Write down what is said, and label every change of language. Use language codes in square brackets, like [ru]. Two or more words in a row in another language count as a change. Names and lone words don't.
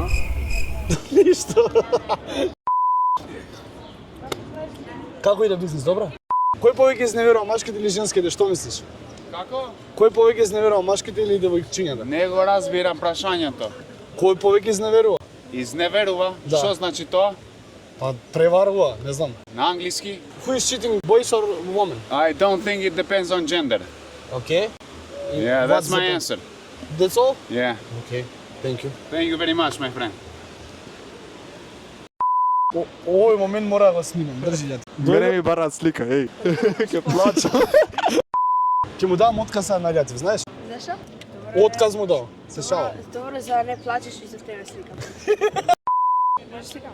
[mk] Ништо. Како иде бизнис, добро? Кој повеќе изневерува, машките или женските, што мислиш? Како? Кој повеќе изневерува, машките или девојчињата? Не го разбирам прашањето. Кој повеќе изневерува? Изневерува? Да. Што значи тоа? Па преварува, не знам. На англиски? [en] Who is cheating, boys or women? I don't think it depends on gender. Okay. Yeah, What's that's my the- answer. That's all? Yeah. Okay. Thank you. Thank you very much, my friend. [mk] Овој момент мора да го снимам, држи Љати. Мене ми бараат слика, еј. Ке плачам. Ќе му дам отказ на Љатив, знаеш? Зашо? Отказ му дал. Се шалам. Добро, за да не плачеш и за тебе сликам. Можеш сликам?